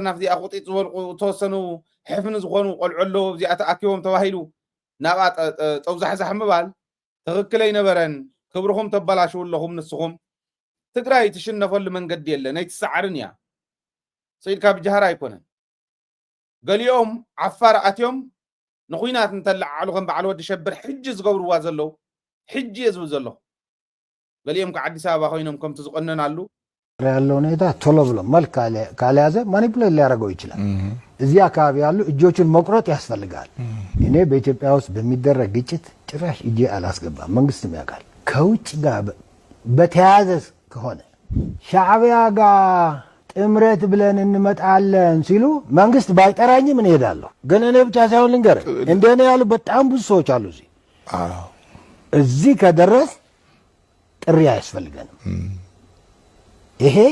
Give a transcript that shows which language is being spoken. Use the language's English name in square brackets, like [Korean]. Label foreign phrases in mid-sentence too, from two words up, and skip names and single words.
[Tigrinya] ናብዚ ኣቁጢጥ ዝበልቁ ተወሰኑ ሕፍኒ ዝኾኑ ቆልዑ ኣለዎ እዚኣ ተኣኪቦም ተባሂሉ ናብኣ ጠውዛሕዛሕ ምባል ትኽክል ኣይነበረን ክብርኹም ተበላሽው ኣለኹም ንስኹም ትግራይ ትሽነፈሉ መንገዲ የለ ናይ ትሰዓርን እያ ሰይድካ ብጃሃር ኣይኮነን ገሊኦም ዓፋር ኣትዮም ንኹይናት እንተለዓሉ ከም በዓል ወዲ ሸብር ሕጂ ዝገብርዋ ዘለዉ ሕጂ የዝብል ዘለኹ ገሊኦም ከዓዲስ ኣበባ ኮይኖም ከምቲ ዝቆነናሉ [Amharic] ያለው ሁኔታ ቶሎ ብሎ መልክ ካልያዘ ማኒፑሌት ሊያደርገው ይችላል። እዚህ አካባቢ ያሉ እጆቹን መቁረጥ ያስፈልጋል። እኔ በኢትዮጵያ ውስጥ በሚደረግ ግጭት ጭራሽ እጄ አላስገባም። መንግስትም ያውቃል። ከውጭ ጋር በተያያዘ ከሆነ ሻዕቢያ ጋር ጥምረት ብለን እንመጣለን ሲሉ መንግስት ባይጠራኝም እንሄዳለሁ። ግን እኔ ብቻ ሳይሆን ልንገር እንደኔ ያሉ በጣም ብዙ ሰዎች አሉ። እዚህ ከደረስ ጥሪ አያስፈልገንም። ይሄ